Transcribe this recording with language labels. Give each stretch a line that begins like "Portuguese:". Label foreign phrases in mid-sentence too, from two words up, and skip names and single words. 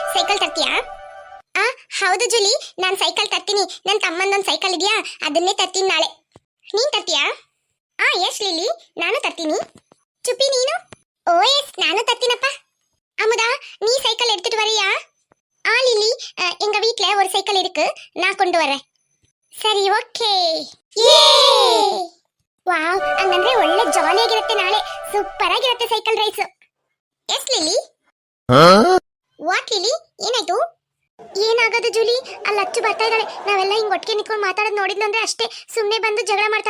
Kannada: ಸೈಕಲ್ ತರ್ತೀಯಾ? ಆ ಹೌದು ಜೂಲಿ, ನಾನು ಸೈಕಲ್ ತರ್ತೀನಿ. ನನ್ನ ತಮ್ಮಂದೊಂದು ಸೈಕಲ್ ಇದೆಯಾ, ಅದನ್ನೇ ತರ್ತೀನಿ ನಾಳೆ. ನೀನ್ ತರ್ತೀಯಾ? ಎಸ್ ಲಿಲಿ, ನಾನು ತರ್ತೀನಿ. ಚುಪ್ಪಿ ನೀನು?
English: oh yes,
Kannada: ನಾನು ತರ್ತೀನಪ್ಪ.
Tamil: அமுதா, நீ சைக்கிள் எடுத்துட்டு வரியா? லிலி, எங்க வீட்ல ஒரு சைக்கிள் இருக்கு, நான் கொண்டு வரேன்.
Kannada: ಸರಿ,
English: okay. wow,
Kannada: ಹಂಗಂದ್ರೆ ಒಳ್ಳೆ ಜಾಲಿಯಾಗಿರುತ್ತೆ. ನಾಳೆ ಸೂಪರ್ ಆಗಿರುತ್ತೆ
English: cycle race.
Kannada: ಎಸ್ ಲಿಲಿ? ವಾಟ್ ಲಿಲಿ, ಏನಾಯ್ತು? ಏನಾಗೋದು ಜೂಲಿ? ಅಲ್ಲಿ ಅಚ್ಚು ಬರ್ತಾ ಇದ್ದಾಳೆ. ನಾವೆಲ್ಲ ಹಿಂಗ್ ಒಟ್ಟಿಗೆ ನಿಂತ್ಕೊಂಡು ಮಾತಾಡೋದು ನೋಡಿದ್ಲು ಅಂದ್ರೆ ಅಷ್ಟೇ, ಸುಮ್ಮನೆ ಬಂದು ಜಗಳ ಮಾಡ್ತಾಳೆ.